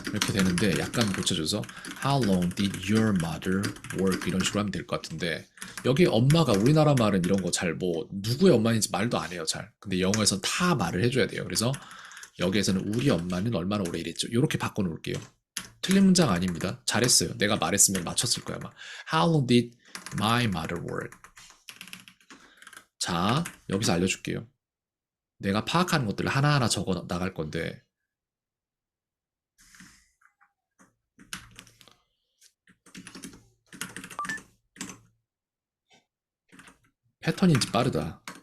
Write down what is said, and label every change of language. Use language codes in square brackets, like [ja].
[ko] 이렇게 되는데 약간 고쳐줘서 [en] How long did your mother work? [ko] 이런 식으로 하면 될 것 같은데 여기 엄마가 우리나라 말은 이런 거 잘 뭐 누구의 엄마인지 말도 안 해요, 잘. 근데 영어에선 다 말을 해줘야 돼요. 그래서 여기에서는 우리 엄마는 얼마나 오래 일했죠? 이렇게 바꿔놓을게요. 틀린 문장 아닙니다. 잘했어요. 내가 말했으면 맞췄을 거야, 아마. [en] How long did my mother work? [ko] 자, 여기서 알려줄게요. 내가 파악하는 것들을 하나하나 적어 나갈 건데 패턴인지 빠르다.